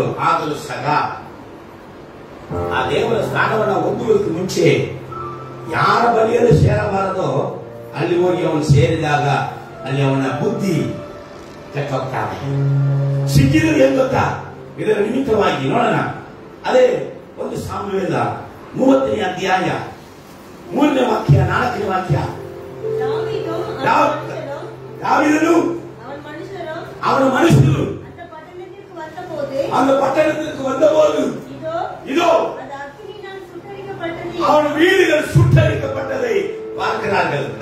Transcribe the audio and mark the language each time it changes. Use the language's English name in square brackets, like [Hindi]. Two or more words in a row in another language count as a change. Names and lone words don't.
[Kannada] ಆದರೂ ಸಹ ಆ ದೇವರ ಸ್ಥಾನವನ್ನ ಹೊಂದುವುದಕ್ಕೆ ಮುಂಚೆ ಯಾರ ಬಳಿಯಲ್ಲಿ ಸೇರಬಾರದೋ ಅಲ್ಲಿ ಹೋಗಿ ಅವನು ಸೇರಿದಾಗ ಅಲ್ಲಿ ಅವನ ಬುದ್ಧಿ ಕೆಟ್ಟೋಗ್ತಾನೆ. ಸಿಕ್ಕಿದ್ರು ಏನ್ ಗೊತ್ತಾ? ಇದರ ನಿಮಿತ್ತವಾಗಿ ನೋಡೋಣ. ಅದೇ ಒಂದು ಸಾಮುವೇಲ 30ನೇ ಅಧ್ಯಾಯ 3ನೇ ವಾಕ್ಯ 4ನೇ ವಾಕ್ಯ. [Tamil] தாவீது அவன மனுஷರು அந்த பட்டணத்திற்கு வந்தபோது இதோ அவன் வீடுகள் சுட்டரிக்கப்பட்டதை பார்க்கிறார்கள்.